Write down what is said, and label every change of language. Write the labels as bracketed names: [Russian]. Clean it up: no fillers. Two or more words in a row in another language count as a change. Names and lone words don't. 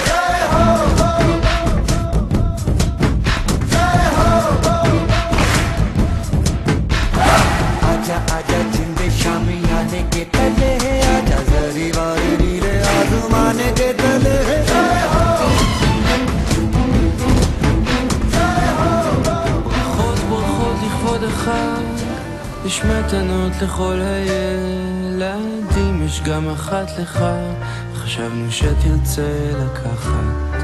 [Hindi] आजा आजा जिंदे शामी आने के तले आजा जरी वाले नीले आसमाने के तले [Hebrew] ברכות ברכות לכבוד החג יש מתנות לכל הילדים, יש גם אחת לך, חשבנו שתרצה לקחת.